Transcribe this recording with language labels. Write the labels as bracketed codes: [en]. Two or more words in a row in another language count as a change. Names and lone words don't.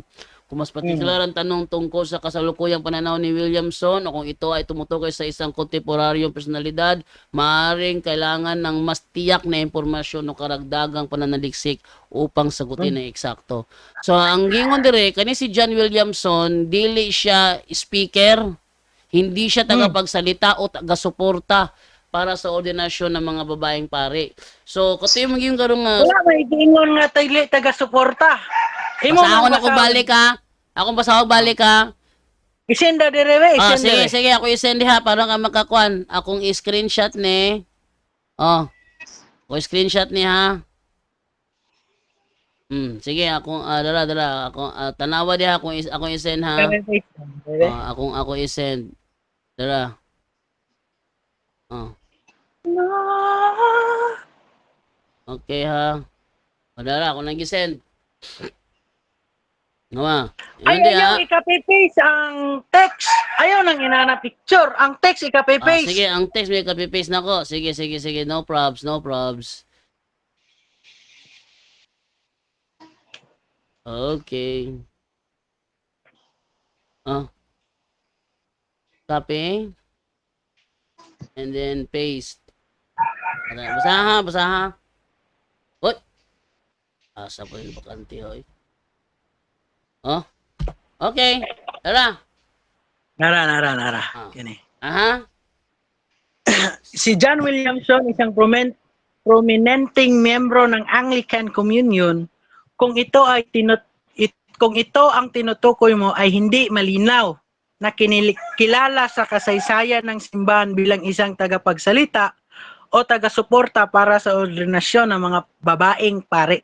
[tl] Kung mas partikular ang tanong tungkol sa kasalukuyang pananaw ni Williamson o kung ito ay tumutukoy sa isang kontemporaryong personalidad, maaaring kailangan ng mas tiyak na impormasyon o karagdagang pananaliksik upang sagutin na eksakto. [ceb] So, ang gingon dire, kani si John Williamson, dili siya speaker, [tl] hindi siya tagapagsalita o taga-suporta para sa ordinasyon ng mga babaeng pare. [ceb] So, kasi yung maging karong Wala may gingon nga taga-suporta. basta ako na ko balik ha. Ako basta ako balik ha. Isenda dire, Sige, sige, ako isend ha para ka makakuan. Akong i-screenshot ni. Ako screenshot ni ha. Sige, akong dara ako tanawa di ha akong i-send ha. Ako i-send. Dara. Okay ha. Dara ako nang i-send. Nga. Ayaw ika-paste ang text. Ayaw nang inana picture. Ang text ika-paste. Sige, ang text may copy-paste na ko. Sige. [en] No probs. Okay. [ceb] Copy. [en] And then paste. [ceb] Basa ha. [en] What? [ceb] Asa po yung bakante, hoy. Okay. Tara. Nara. Kini. Aha. [tl] Si John Williamson, isang prominenteng membro ng Anglican Communion, kung ito ang tinutukoy mo ay hindi malinaw na kilala sa kasaysayan ng simbahan bilang isang tagapagsalita o taga-suporta para sa ordinasyon ng mga babaeng pare.